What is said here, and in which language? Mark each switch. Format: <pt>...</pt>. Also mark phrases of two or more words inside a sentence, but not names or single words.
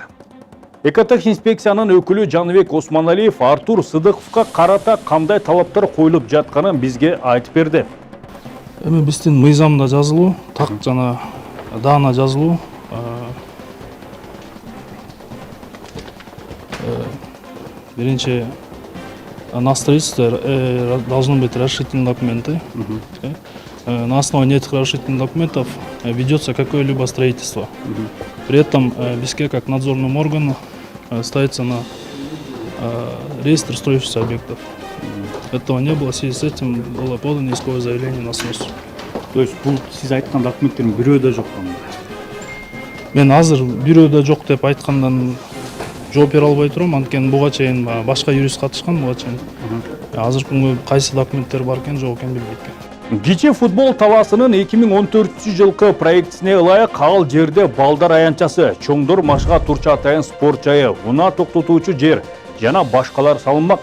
<ky>Экотех инспекциянын өкүлү Жаныбек Осмоналиев Артур Сыдыковго карата кандай талаптар коюлуп жатканын бизге айтып берди. Эми биздин мыйзамда жазылуу, так жана даана жазылуу.</ky> <ru>Биринчи на строительстве должны быть разрешительные документы. На основании этих разрешительных документов ведется какое-либо строительство. При этом Бишкек как надзорным органом ставится на реестр строящихся объектов. Этого не было, в связи с этим было подано исковое заявление на снос.</ru> <ky>То есть бул сиз айткан документтердин бирөө да жок да? Мен азыр бирөө да жок деп айткандан жооп бере албай турам, анткени буга чейин башка юрист катышкан буга чейин. Азыркы күнгө кайсы документтер бар экен, жок экенин билбейт экен. Кичи футбол талаасынын 2014 жылкы проектисине ылайык ал жерде балдар аянтчасы, чоңдор машыга турчу атайын спорт жайы, унаа токтотуучу жер жана башкалар салынмак.</ky>